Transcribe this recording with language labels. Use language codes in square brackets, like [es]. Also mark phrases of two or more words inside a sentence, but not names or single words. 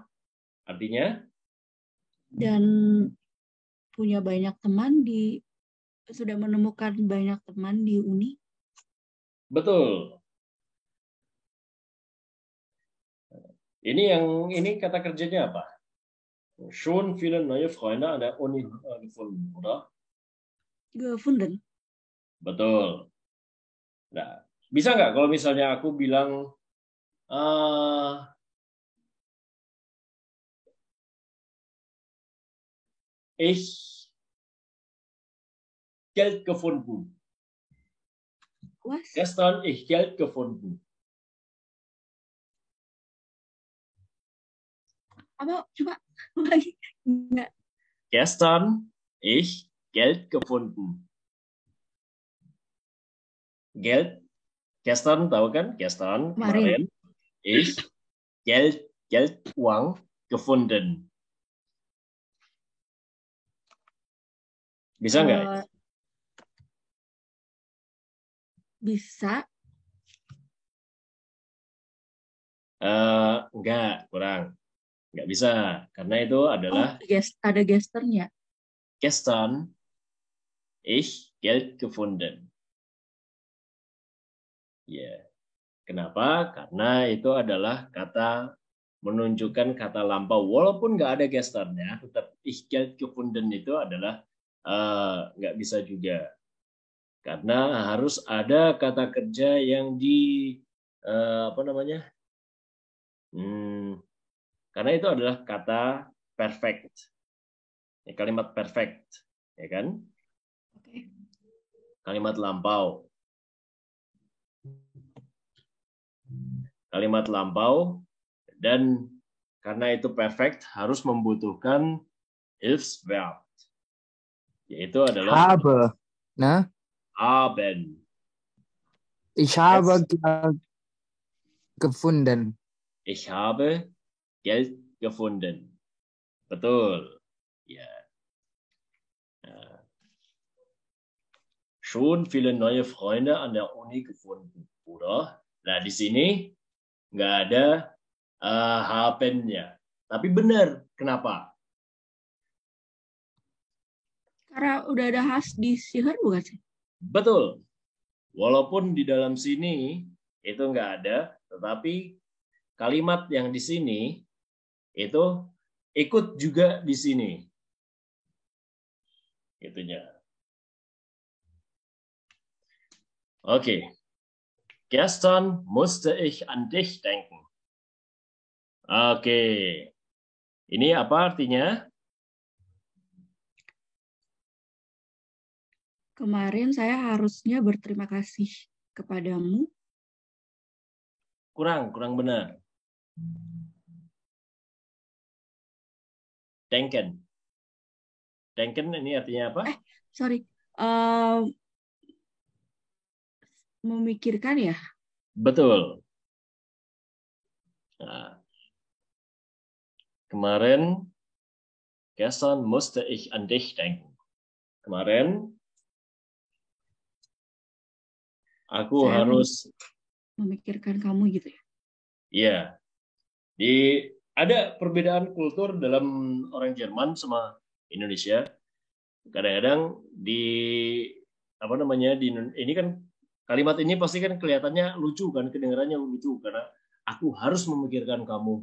[id] Artinya? Dan punya banyak teman sudah menemukan banyak teman di uni. Betul. Ini kata kerjanya apa? [de] Schon viele neue Freunde an der Uni gefunden, oder? [id] Gefunden. Betul. Nah, bisa nggak kalau misalnya aku bilang [de] ich Geld gefunden. [id] Was? [de] Gestern ich Geld gefunden. [id] Apa? Coba lagi. Enggak. [de] Gestern ich Geld gefunden. Geld. Gestern [id] tahu kan? Gestern kemarin. [de] Ich Geld [id] uang gefunden. Bisa nggak? bisa. Enggak, kurang. Enggak bisa. Karena itu adalah Ada gesternya. [de] gestern ich Geld gefunden. [id] Ya. Kenapa? Karena itu adalah kata menunjukkan kata lampau. Walaupun nggak ada gesternya, tetap [de] ich Geld gefunden [id] itu adalah nggak bisa juga. Karena harus ada kata kerja yang apa namanya? Karena itu adalah kata perfect. Kalimat perfect, ya kan? Oke. Kalimat lampau. Kalimat lampau, dan karena itu perfect harus membutuhkan Hilfsverb, yaitu adalah Habe. Nah, haben. [de] ich habe Geld gefunden. Ich habe Geld gefunden. [id] Betul. Ja. [de] Schon viele neue Freunde an der Uni gefunden, oder? [id] Nah, di sini nggak ada haben-nya. Tapi benar. Kenapa? Karena udah ada has di siher bukan sih? Betul. Walaupun di dalam sini itu nggak ada, tetapi kalimat yang di sini itu ikut juga di sini. Itunya. Oke. [de] Gestern musste ich an dich denken. [id] Oke. Ini apa artinya? Kemarin saya harusnya berterima kasih kepadamu. Kurang benar. Denken. Denken ini artinya apa? Sorry. Memikirkan ya? Betul. Nah, kemarin, [de] gestern musste ich an dich denken. [id] Kemarin, aku Saya harus memikirkan kamu gitu ya? Iya. Ada perbedaan kultur dalam orang Jerman sama Indonesia. Kadang-kadang ini kan kalimat ini pasti kan kelihatannya lucu kan, kedengarannya lucu karena aku harus memikirkan kamu.